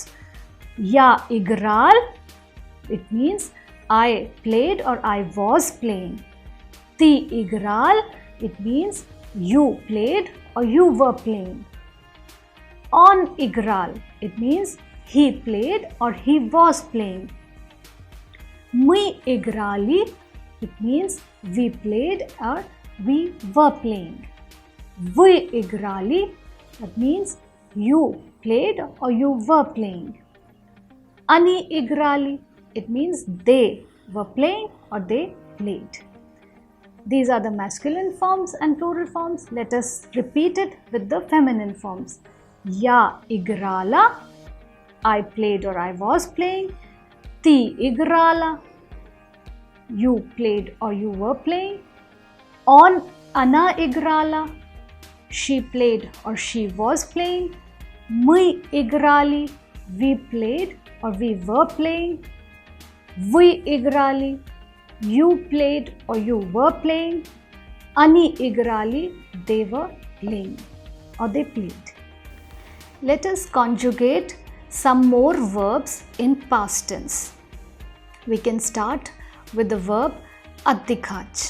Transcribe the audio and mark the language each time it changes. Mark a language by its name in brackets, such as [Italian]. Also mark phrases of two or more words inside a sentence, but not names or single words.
[Russian] Я играл, [English] it means I played or I was playing. [Russian] Ты играл, [English] it means you played or you were playing. [Russian] Он играл, [English] it means he played or he was playing. [Russian] Мы играли, [English] it means we played or we were playing. [Russian] Вы играли, [English] that means you played or you were playing. [Russian] Они играли, [English] it means they were playing or they played. These are the masculine forms and plural forms. Let us repeat it with the feminine forms. [Russian] Я играла, [English] I played or I was playing. [Russian] Ты играла, [English] you played or you were playing. [Russian] Он ана играла, [English] she played or she was playing. [Russian] Мы играли, [English] we played or we were playing. [Russian] Вы играли, [English] you played or you were playing. [Russian] Они играли, [English] they were playing or they played. Let us conjugate some more verbs in past tense. We can start with the verb addikhaj.